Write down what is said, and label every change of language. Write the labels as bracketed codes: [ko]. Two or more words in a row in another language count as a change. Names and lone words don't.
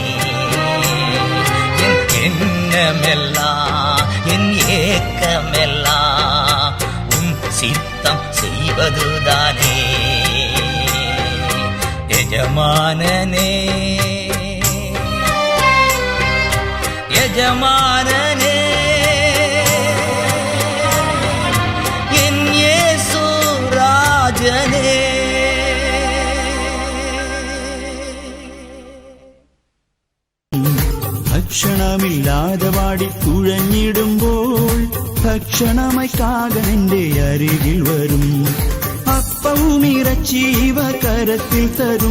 [ta] என் எண்ணமெல்லாம் என் ஏக்கமெல்லாம் உம் சித்தம் செய்வதுதானே எஜமானனே எஜமானனே என் இயேசு ராஜனே [ml] ഭക്ഷണമില്ലാതെ വാടി തുഴഞ്ഞിടുമ്പോൾ ഭക്ഷണമായി കാകൻ എന്റെ അരികിൽ വരും. അപ്പവും ഇറച്ചീവ കരത്തിൽ തരും.